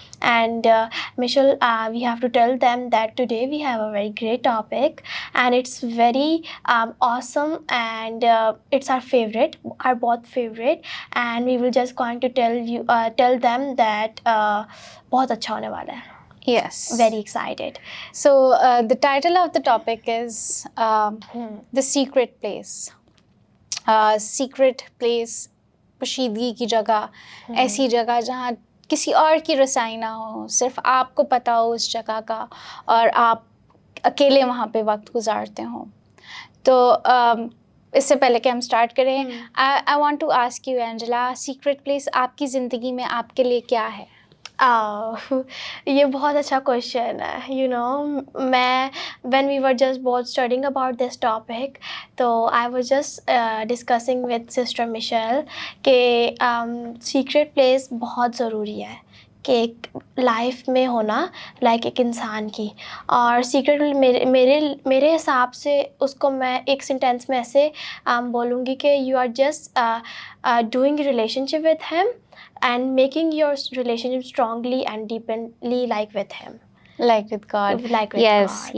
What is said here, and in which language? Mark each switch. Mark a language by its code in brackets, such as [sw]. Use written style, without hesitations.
[en] and Michelle, we have to tell them that today we have a very great topic and it's very awesome and it's our favourite, are both favourite, and we will just going to tell them that [hi] बहुत अच्छा होने वाला है. [en] Yes. Very excited. So the title of the topic is The Secret Place. [hi] Secret place, पोशीदगी की जगह, ऐसी जगह जहाँ किसी और की रसाई ना हो, सिर्फ आपको पता हो उस जगह का, और आप अकेले वहाँ पे वक्त गुजारते हो. तो इससे पहले कि हम स्टार्ट करें, [en] I want to ask you, [hi] Angela, secret place आपकी ज़िंदगी में आपके लिए क्या है? ये बहुत अच्छा क्वेश्चन है. मैं [en] when we were just both studying about this topic, [hi] तो [en] I was just discussing with Sister Michelle [hi] कि secret place बहुत ज़रूरी है कि एक लाइफ में होना लाइक एक इंसान की. और सीक्रेट मेरे हिसाब से उसको मैं एक सेंटेंस में ऐसे बोलूँगी कि [en] You are just doing relationship with him and making your relationship strongly and deeply like with him. Like with God. Like with God.